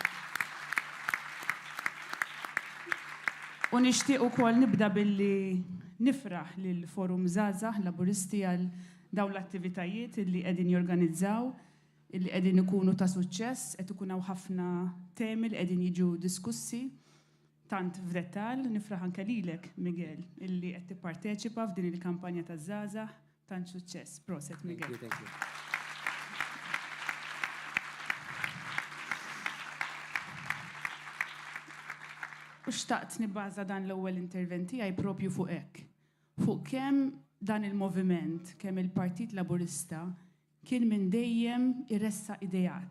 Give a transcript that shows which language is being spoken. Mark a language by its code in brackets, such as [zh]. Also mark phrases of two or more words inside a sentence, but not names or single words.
[mt] U nixtieq ukoll nibda billi nifraħ lil Forum Żgħażagħ Laburisti għal dawn l-attivitajiet li qegħdin jorganizzaw, illi qegħdin ikunu ta' suċċess, qed ikun hawn ħafna temi li qegħdin jiġu diskussi. Tant f'dettall, nifraħ anke lilek, Miguel, illi qed tipparteċipa f'din il-kampanja taż-żgħażagħ, tant suċċess. Proset, Miguel. [en] Thank you. [mt] U xtaqt nibbaża dan l-ewwel interventi tiegħi propju fuq hekk. Fuq kemm dan il-moviment, kemm il-Partit Laburista kien minn dejjem irressaq idejat.